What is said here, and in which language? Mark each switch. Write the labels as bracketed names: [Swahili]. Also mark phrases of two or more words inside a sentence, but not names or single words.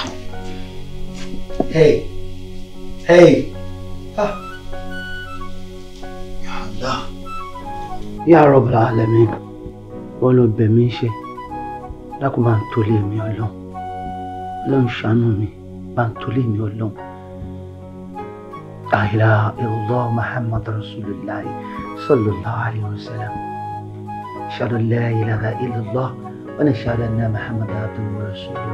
[Arabic] Hey. يا الله. يا رب العالمين. [Yoruba] Wọ́n ló bẹ̀ mí ṣe. Dákun bá ń tolé mi Ọlọ́run. Ọlọ́run ṣàánú mi. Bá ń tolé mi Ọlọ́run. [Arabic] لا إله إلا الله محمد رسول الله صلى الله عليه وسلم. أشهد أن لا إله إلا الله ونشهد أن محمدا عبده ورسوله.